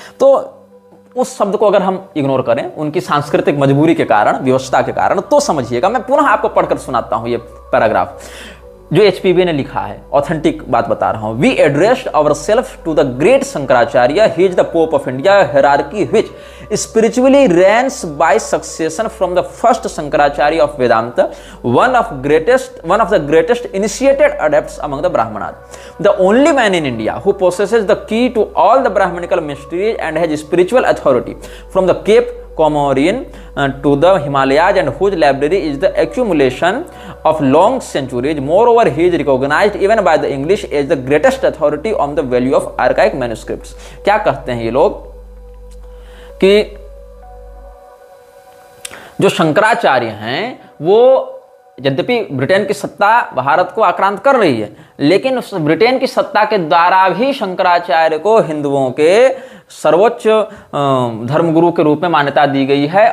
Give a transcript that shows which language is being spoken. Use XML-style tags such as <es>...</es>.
<hi>तो उस शब्द को अगर हम इग्नोर करें उनकी सांस्कृतिक मजबूरी के कारण, व्यवस्था के कारण, तो समझिएगा। मैं पुनः आपको पढ़कर सुनाता हूं ये पैराग्राफ जो एचपीबी ने लिखा है, ऑथेंटिक बात बता रहा हूं।</hi> <en>We addressed ourselves to the great Shankaracharya, he is the pope of India, hierarchy which spiritually reigns by succession from the first Shankaracharya of Vedanta, one of the greatest initiated adepts among the Brahmanas, the only man in India who possesses the key to all the Brahmanical mysteries and has spiritual authority from the Cape Comorin to the Himalayas and whose library is the accumulation of long centuries. Moreover, he is recognized even by the English as the greatest authority on the value of archaic manuscripts.</en> <hi>क्या कहते हैं ये लोग कि जो शंकराचार्य हैं वो यद्यपि ब्रिटेन की सत्ता भारत को आक्रांत कर रही है, लेकिन उस ब्रिटेन की सत्ता के द्वारा भी शंकराचार्य को हिंदुओं के सर्वोच्च धर्मगुरु के रूप में मान्यता दी गई है।</hi>